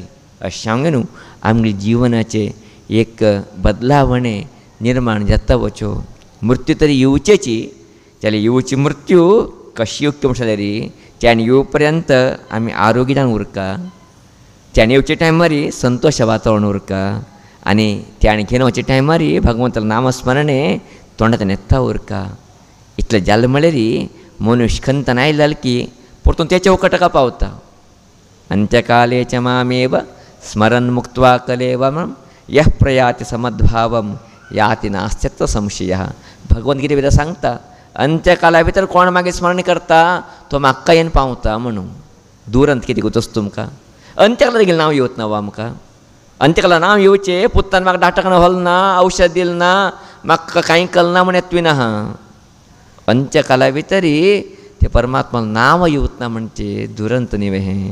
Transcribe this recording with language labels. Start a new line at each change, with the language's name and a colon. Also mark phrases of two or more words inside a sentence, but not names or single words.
Konkani: अशें हांवें न्हू आमगे जिवनाचे एक बदलावणे निर्माण जाता वच्यो मृत्यू तरी येवचेची जाल्यार येवची मृत्यू कशी येवची म्हणटा री त्यान येवं पर्यंत आमी आरोग्य जावन उरका त्यान येवचे टायमार संतोश वातावरण उरका आनी त्यान घेवन वचे टायमार भगवंताचें नामस्मरणे तोंडांतल्यान येता उरका. इतलें जालें म्हळ्यार मनुश्य खंतन आयला की परतून ते चौकटाका पावता.
Sanskrit: अंत्यकाले च मामेव स्मरन् मुक्त्वा कलेवरं यः प्रयाति समद्भावं याति नास्त्यत्र संशयः.
Konkani: भगवद्गीते भितर सांगता अंत्यकाला भितर कोण मागीर स्मरण करता तो म्हाका येवन पावता म्हणून. दुरंत कितें गुतोस तुमकां अंत्यकाला तेगेलें नांव येवत ना आमकां अंत्यकाला नांव येवचें पुत्तान म्हाका डाक्टरान व्हल ना औषध दिल ना म्हाका कांय कल ना म्हण येतवी ना अंत्यकाला भितरी ते परमात्मा नांव येवत ना म्हणचे दुरंत न्ही हें.